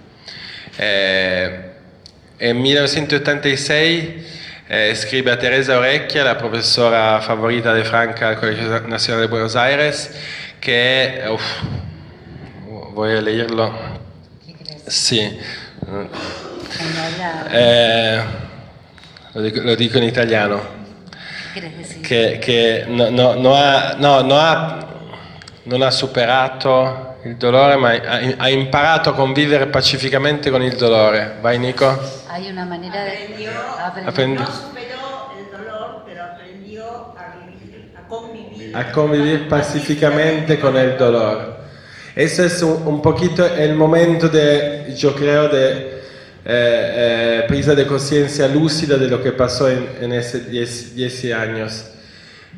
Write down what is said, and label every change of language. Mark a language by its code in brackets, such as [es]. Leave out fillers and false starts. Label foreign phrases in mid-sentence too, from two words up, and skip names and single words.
[es] En 1986 escribe a Teresa Orecchia, la profesora favorita de Franca al Colegio Nacional de Buenos Aires, que voy a leerlo. [it] Sí. Lo dico in italiano. Che non ha superato il dolore, ma ha imparato a convivere pacificamente con il dolore. Vai, Nico. [es] Hay una manera de... No superó el dolor, pero aprendió a convivir. A convivir pacíficamente con el dolor. Ese es un poquito el momento yo creo, de presa de conciencia lúcida de lo que pasó en esos 10 años.